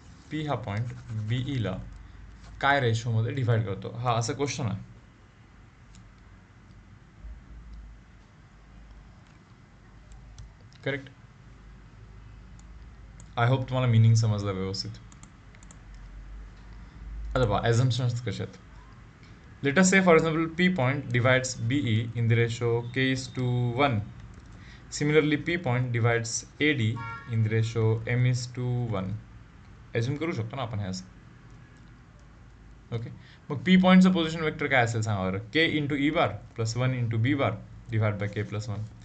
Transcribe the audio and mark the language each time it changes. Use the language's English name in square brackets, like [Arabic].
[Marathi] P हा point BE ला काय रेशोमध्ये डिवाइड करतो, हा असा क्वेश्चन आहे. करेक्ट. आय होप तुम्हाला मिनिंग समजलं व्यवस्थित. आता पहा ॲझम्पशन्स कसे आहेत. [English] Let us say for example P point divides BE in the ratio K:1. Similarly P point divides AD in the ratio M:1. [Marathi] Assume करू शकतो ना आपण हे असं. ओके, मग P पॉईंटचं पोझिशन वेक्टर काय असेल सांगा बरं. [English] K × E bar + 1 × B bar divide by K+1.